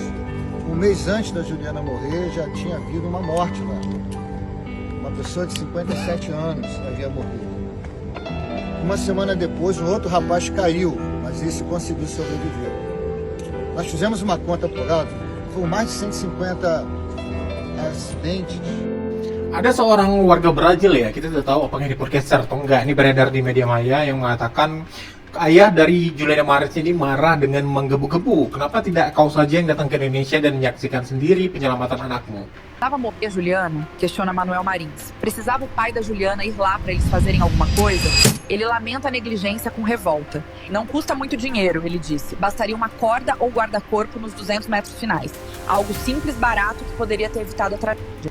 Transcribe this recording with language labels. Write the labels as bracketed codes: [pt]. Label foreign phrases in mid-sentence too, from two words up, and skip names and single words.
[pt] Um mês antes da Juliana morrer, já tinha havido uma morte lá. Uma pessoa de 57 anos havia morrido. Uma semana depois, um outro rapaz caiu, mas esse conseguiu sobreviver. Nós fizemos uma conta por alto, foram mais de 150 acidentes. [id] Ada seorang warga Brazil ya, kita tidak tahu apakah di podcaster atau enggak, ini beredar di media maya yang mengatakan ayah dari Juliana Marins ini marah dengan menggebu-gebu. Kenapa tidak kau saja yang datang ke Indonesia dan menyaksikan sendiri penyelamatan anakmu? [pt] Precisava morrer a Juliana? Questiona Manuel Marins. Precisava o pai da Juliana ir lá para eles fazerem alguma coisa? Ele lamenta a negligência com revolta. Não custa muito dinheiro, ele disse. Bastaria uma corda ou guarda-corpo nos 200 metros finais. Algo simples, barato, que poderia ter evitado a tragédia.